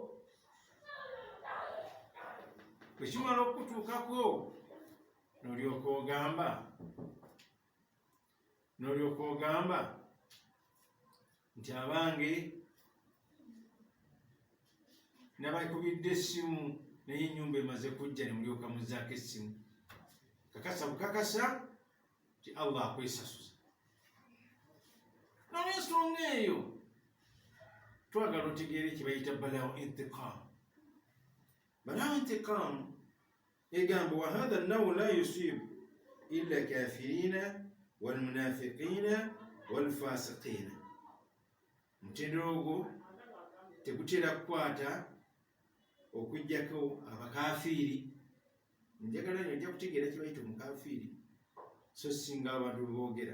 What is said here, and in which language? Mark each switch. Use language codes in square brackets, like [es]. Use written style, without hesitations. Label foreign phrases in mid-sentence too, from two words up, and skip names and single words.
[lg] Bwe kimala okukutuukako n'olyoka ogamba nti abange nabakubidde essimu naye ennyumba emaze kujja, ne mulyoka muzzaako essimu. Kakasa bukakasa nti Allah akwesasuza. N'olw'ensonga eyo twagala otegeere kye bayita balaawo intiqam. Balaawo intiqam egamba [ar] وهذا النوع لا يصيب إلا الكافرين والمنافقين والفاسقين. [lg] Omutendera ogwo tegutera kukwata okujjako abakafiiri. Njagala nyo ojja kutegeera kye bayita omukafiiri so singa abantu boogera.